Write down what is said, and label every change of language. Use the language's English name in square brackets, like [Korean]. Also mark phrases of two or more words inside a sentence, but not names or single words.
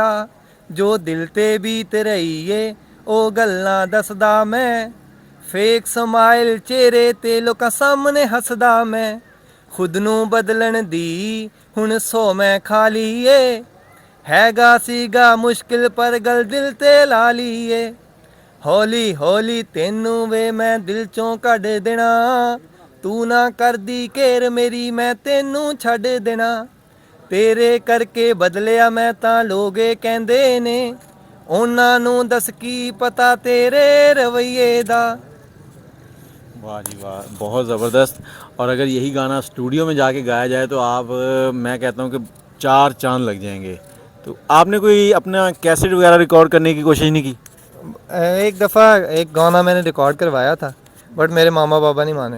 [Punjabi] ਜੋ ਦਿਲ ਤੇ ਬੀਤ ਰਹੀ ਏ ਉਹ ਗੱਲਾਂ ਦੱਸਦਾ ਮੈਂ, [English] fake smile [Punjabi] ਚਿਹਰੇ ਤੇ ਲੋਕਾਂ ਸਾਹਮਣੇ ਹੱਸਦਾ ਮੈਂ। ਖੁਦ ਨੂੰ ਬਦਲਣ ਦੀ ਹੁਣ ਸੋ ਮੈਂ ਖਾਲੀ ਏ, ਹੈਗਾ ਸੀਗਾ ਮੁਸ਼ਕਿਲ ਪਰ ਗੱਲ ਦਿਲ ਤੇ ਲਾ ਲਈਏ। ਹੌਲੀ ਹੌਲੀ ਤੈਨੂੰ ਵੇ ਮੈਂ ਦਿਲ ਚੋਂ ਕੱਢ ਦੇਣਾ, ਤੂੰ ਨਾ ਕਰਦੀ ਘੇਰ ਮੇਰੀ ਮੈਂ ਤੈਨੂੰ ਛੱਡ ਦੇਣਾ। ਤੇਰੇ ਕਰਕੇ ਬਦਲਿਆ ਮੈਂ ਤਾਂ ਲੋਗੇ ਕਹਿੰਦੇ ਨੇ ਉਹਨਾਂ ਨੂੰ ਦੱਸ ਕੀ ਪਤਾ ਤੇਰੇ ਰਵਈਏ ਦਾ। [Hindi] वाह जी वाह, बहुत ज़बरदस्त। और अगर यही गाना स्टूडियो में जाके गाया जाए तो आप मैं कहता हूँ कि 4 चांद लग जाएंगे। तो आपने कोई अपना कैसेट वगैरह रिकॉर्ड करने की कोशिश नहीं की? एक दफ़ा एक गाना मैंने रिकॉर्ड करवाया था बट मेरे मामा बाबा नहीं माने